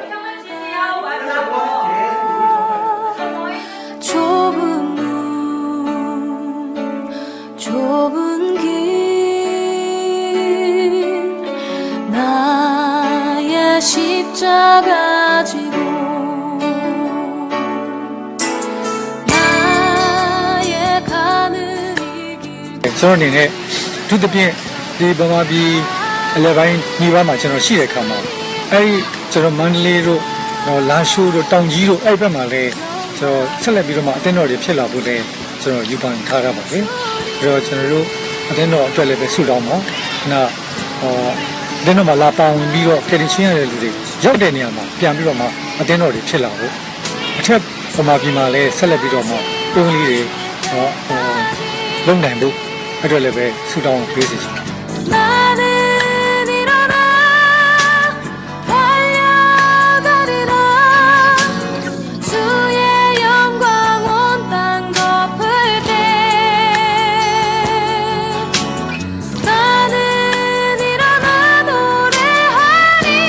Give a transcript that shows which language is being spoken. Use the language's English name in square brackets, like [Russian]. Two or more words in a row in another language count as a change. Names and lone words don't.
[Korean] 좁은 문 좁은 길 나의 십자가 지고 나의 가는 이 길 [Burmese] ကျွန်တော်အနေနဲ့သူတစ်ပြည့်ဒီဗမာပြည်အလဲပိုင်းညီဘမှာကျွန်တော်ရှိတဲ့ခါမှာအဲဒီကျွန်တော်မန္တလေးတို့လမ်းရှိုး တို့တောင်ကြီးတို့အဲ့ဘက်မှာလည်းကျွန်တော်ဆက်လက်ပြီးတော့မှအသင်းတော်တွေဖြစ်လာဖို့လည်းကျွန်တော်ယူပန်ထားရပါတယ်ပြီးတော့ကျွန်တော်တို့အသင်းတော်အတွက်လည်းပဲဆုတောင်းပါနောက်အသင်းတော်မှာလာပါဝင်ပြီးတော့ကယ်တင်ရှင်ရတဲ့လူတွေရောက်တဲ့နေရာမှာပြန်ပြီးတော့မှအသင်းတော်တွေဖြစ်လာဖို့အထက်ဗမာပြည်မှာလည်းဆက်လက်ပြီးတော့မှပုံလေးတွေလုံနိုင်ဖို့အဲ့တော့လည်းပဲဆုတောင်းပေးစီချင်တယ် [Korean] 나는 일어나 달려가리라 주의 영광 온 땅 덮을 때 나는 일어나 노래하리